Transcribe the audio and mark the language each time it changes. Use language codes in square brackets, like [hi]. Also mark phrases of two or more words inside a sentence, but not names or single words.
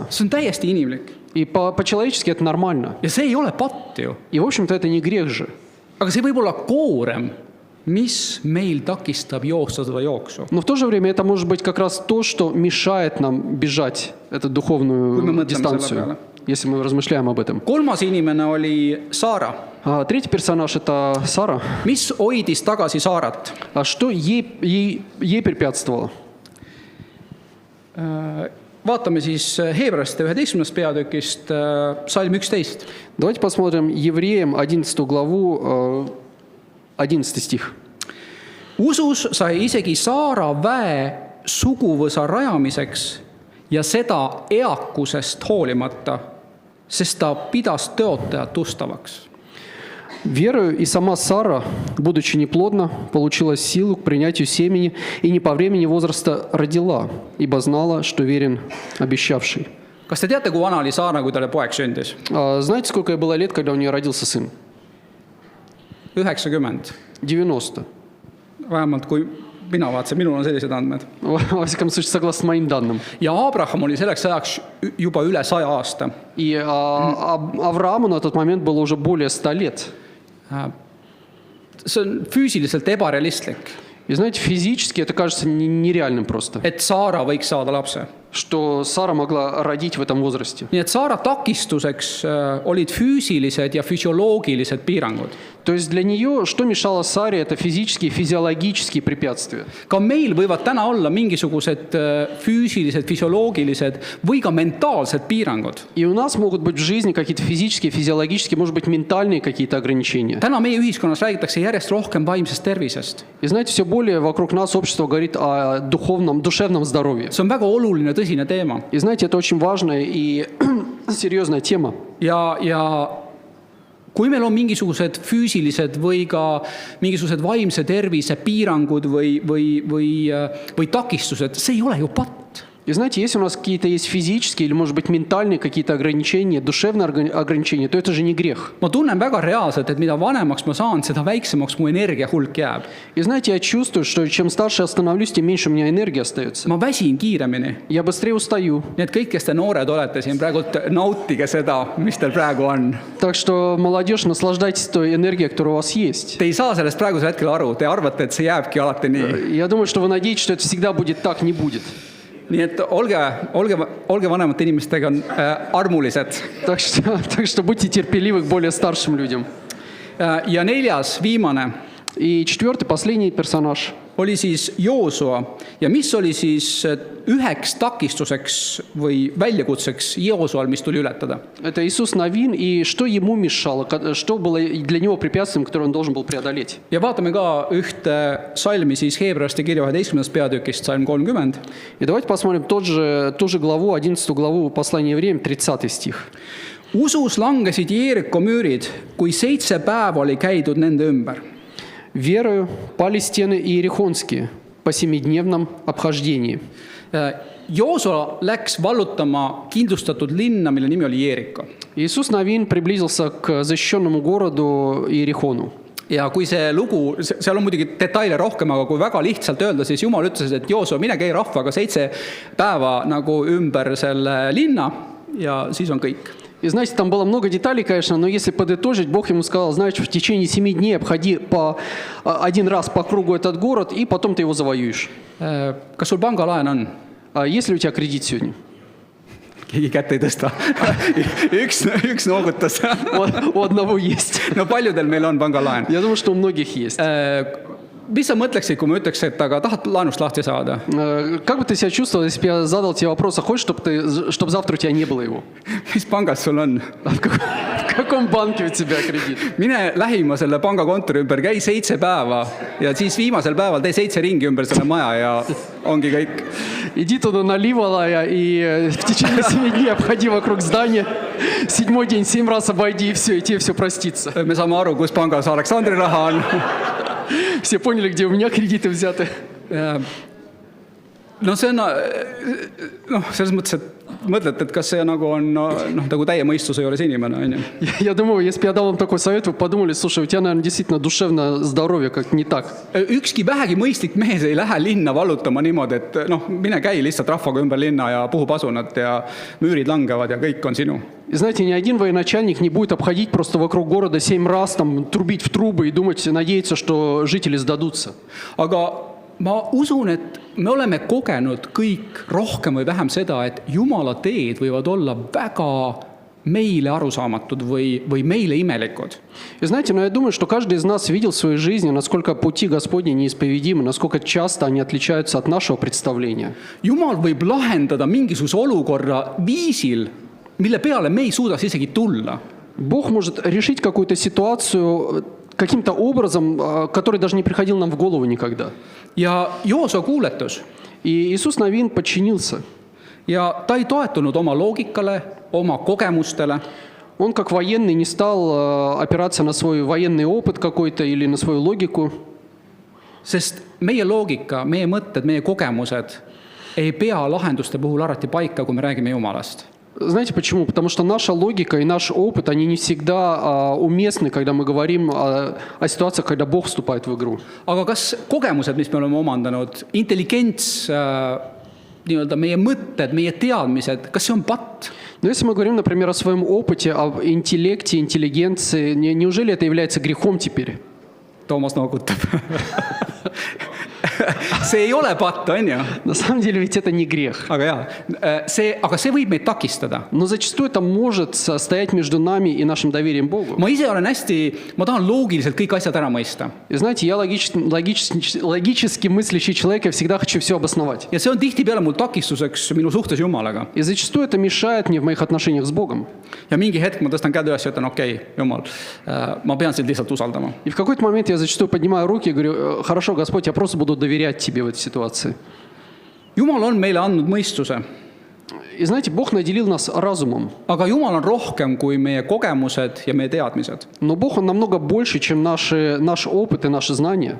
[et] See on täiesti inimlik. [ru] И по-человечески это нормально. [et] Ja see ei ole patt ju. [ru] И, в общем-то, это не грех же. [et] Aga see võib olla koorem, mis meil takistab joosta seda jooksu. [ru] Но в то же время это может быть как раз то, что мешает нам бежать эту духовную дистанцию, если мы размышляем об этом. [et] Kolmas inimene oli Saara. [ru] Третий персонаж – это Сара. [et] Mis hoidis tagasi Saarat? [ru] А что ей препятствовало? [et] Vaatame siis Heebreaste 11. peatükist salm 11. [ru] Давайте посмотрим Евреям 11 главу 11 стих. [et] Usus sai isegi Saara väe suguvõsa rajamiseks ja seda eakusest hoolimata, sest ta pidas tõotajat ustavaks. [ru] Верою и сама Сара, будучи неплодна, получила силу к принятию семени и не по времени возраста родила, ибо знала, что верен обещавший. [et] Kas te teate, kui vana oli Saara, kui talle poeg sündis? [ru] Знаете, сколько ей было лет, когда у нее родился сын? [et] 90. [ru] 90. [et] Vähemalt kui mina vaatasin, minul on sellised andmed. [ru] Во всяком случае, согласно моим данным. [et] Ja Abraham oli selleks ajaks juba üle 100 aasta. [ru] И Аврааму на тот момент было уже более 100 лет. [et] See on füüsiliselt ebarealistlik, [ru] И знаете, физически это кажется нереальным просто, [et] et Saara võiks saada lapse. [ru] что Сара могла родить в этом возрасте. [et] Nii et Saara takistuseks olid füüsilised ja füsioloogilised piirangud. [ru] То есть для нее, что мешало Саре, это физические, физиологические препятствия. [et] Ka meil võivad täna olla mingisugused füüsilised, füsioloogilised või ka mentaalsed piirangud. [ru] И у нас могут быть в жизни какие-то физические, физиологические, может быть, ментальные какие-то ограничения. [et] Täna meie ühiskonnas räägitakse järjest rohkem vaimsest tervisest. [ru] И знаете, все более вокруг нас общество говорит о душевном здоровье. [et] See on väga oluline tõsine teema. [ru] И знаете, это очень важная и серьезная тема. [et] Ja kui meil on mingisugused füüsilised või ka mingisugused vaimse tervise piirangud või takistused, see ei ole ju patt. [ru] И знаете, если у нас какие-то есть физические или, может быть, ментальные какие-то ограничения, душевные ограничения, то это же не грех. [et] Ma tunnen väga reaalselt, et mida vanemaks ma saan, seda väiksemaks mu energia hulk jääb. [ru] И знаете, я чувствую, что чем старше я становлюсь, тем меньше у меня энергии остается. [et] Ma väsin kiiremini. [ru] Я быстрее устаю. [et] Nii et kõik, kes te noored olete siin praegu, nautige seda, mis teil praegu on. [ru] Так что, молодежь, наслаждайтесь той энергией, которая у вас есть. [et] Te ei saa sellest praegusel hetkel aru. Te arvate, et see jääbki alati nii. [ru] Я думаю, что вы надеетесь, что это всегда будет так, не будет. [et] Nii et olge vanemate inimestega armulised. [ru] Так что будьте терпеливы к более старшим людям. [et] Ja neljas, viimane, [ru] И четвертый, последний персонаж. [et] oli siis Joosua. Ja mis oli siis üheks takistuseks või väljakutseks Joosual, mis tuli ületada? [ru] Это Иисус Навин, и что ему мешало, что было для него препятствием, которое он должен был преодолеть. [et] Ja vaatame ka ühte salmi siis Heebreaste kirja 11. peatükist, salm 30. [ru] И давайте посмотрим ту же главу, 11 главу послания Евреям, 30 стих. [et] Usus langesid Jeeriko müürid, kui 7 päeva oli käidud nende ümber. [ru] Верою пали стены иерихонские по 7-дневном обхождении. [et] Joosua läks vallutama kindlustatud linna, mille nimi oli Jeeriko. [ru] Иисус Навин приблизился к защищенному городу Иерихону. [et] Ja kui see lugu, seal on muidugi detaile rohkem, aga kui väga lihtsalt öelda, siis Jumal ütles, et Joosua, mine käi rahvaga 7 päeva nagu ümber selle linna ja siis on kõik. [ru] И знаете, там было много деталей, конечно, но если подытожить, Бог ему сказал, знаешь, в течение 7 дней обходи один раз по кругу этот город, и потом ты его завоюешь. [et] Kas sul pangalaen on? [ru] А есть ли у тебя кредит сегодня? [et] Keegi kätt ei tõsta. üks noogutas. [ru] У одного есть. [et] No paljudel meil on pangalaen. [ru] Я думаю, что у многих есть. [et] Mis sa mõtleksid, kui ma ütleks, et aga tahad laenust lahti saada? [ru] Как бы ты себя чувствовал, если бы я задал тебе вопрос, а хочешь, чтобы завтра у тебя не было его? [et] Mis pangas sul on? [ru] В каком банке у тебя кредит? [et] Mine lähima selle pangakontori ümber, käi 7 päeva ja siis viimasel päeval tee 7 ringi ümber selle maja ja ongi kõik. [ru] Иди туда наливалая и в течение 7 дней обходи вокруг здания. 7-й день 7 раз обойди, и все, и тебе все простится. [et] Me saame aru, kus pangas Aleksandri raha on. [ru] Все поняли, где у меня кредиты взяты. [et] No see on, selles mõttes, et mõtlete, et kas see nagu on nagu täie mõistuse juures inimene, on ju? [ru] Я думаю, если бы я дал вам такой совет, вы подумали, слушай, у тебя, наверное, действительно душевное здоровье как не так. [et] Ükski vähegi mõistlik mees ei lähe linna vallutama niimoodi, et mine käi lihtsalt rahvaga ümber linna ja puhu pasunat ja müürid langevad ja kõik on sinu. [ru] И знаете, ни один военачальник не будет обходить просто вокруг города 7 раз, там, трубить в трубы и думать, надеяться, что жители сдадутся. [et] Aga ma usun, et me oleme kogenud kõik rohkem või vähem seda, et Jumala teed võivad olla väga meile arusaamatud või meile imelikud. [ru] И знаете, но я думаю, что каждый из нас видел в своей жизни, насколько пути Господни неисповедимы, насколько часто они отличаются от нашего представления. [et] Jumal võib lahendada mingisuguse olukorra viisil, mille peale me ei suudaks isegi tulla. [ru] Бог может решить какую-то ситуацию каким-то образом, который даже не приходил нам в голову никогда. [et] ja Joosua kuuletus [ru] И Иисус Навин подчинился. [et] ja ta ei toetunud oma loogikale, oma kogemustele, [ru] Он как военный не стал опираться на свой военный опыт какой-то или на свою логику. [et] sest meie loogika, meie mõtted, meie kogemused ei pea lahenduste puhul alati paika, kui me räägime Jumalast. [ru] Знаете почему? Потому что наша логика и наш опыт, они не всегда уместны, когда мы говорим о ситуациях, когда Бог вступает в игру. [et] Aga kas kogemused, mis me oleme omandanud, intelligents, nii-öelda meie mõtted, meie teadmised, kas see on patt? [ru] Но если мы говорим, например, о своем опыте, об интеллекте, интеллигенции, неужели это является грехом теперь? [et] Toomas noogutab. See ei ole patt, on ju? [ru] На самом деле ведь это не грех. [et] Aga jaa, see võib meid takistada. [ru] Но зачастую это может стоять между нами и нашим доверием Богу. [et] Ma ise olen ma tahan loogiliselt kõik asjad ära mõista. [ru] И знаете, я логически мыслящий человек, я всегда хочу все обосновать. [et] Ja see on tihtipeale mul takistuseks minu suhtes Jumalaga. [ru] И зачастую это мешает мне в моих отношениях с Богом. [et] Ja mingi hetk ma tõstan käed üles ja ütlen, okei, Jumal, ma pean sind lihtsalt usaldama. [ru] И в какой-то момент я зачастую поднимаю руки и говорю: хорошо, Господь, я просто буду доверять Тебе в этой ситуации. [et] Jumal on meile andnud mõistuse. [ru] И знаете, Бог наделил нас разумом. [et] Aga Jumal on rohkem kui meie kogemused ja meie teadmised. [ru] Но Бог, Он намного больше, чем наш опыт и наши знания.